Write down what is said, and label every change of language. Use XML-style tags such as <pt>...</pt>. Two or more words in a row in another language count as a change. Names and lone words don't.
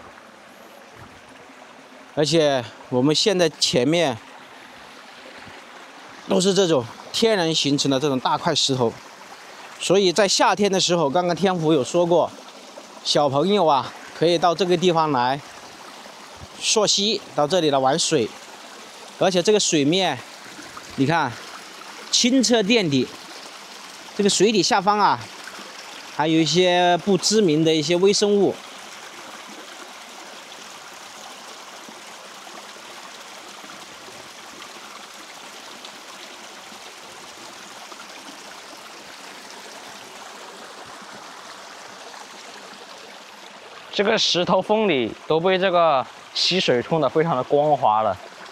<zh>而且我們現在前面都是這種天然形成的這種大塊石頭，所以在夏天的時候，剛剛天福有說過，小朋友啊可以到這個地方來溯溪，到這裡來玩水，而且這個水面。你看，清澈見底。這個水底下方啊，還有一些不知名的一些微生物。这個石頭縫裡都被這個溪水沖得非常的光滑了。</zh>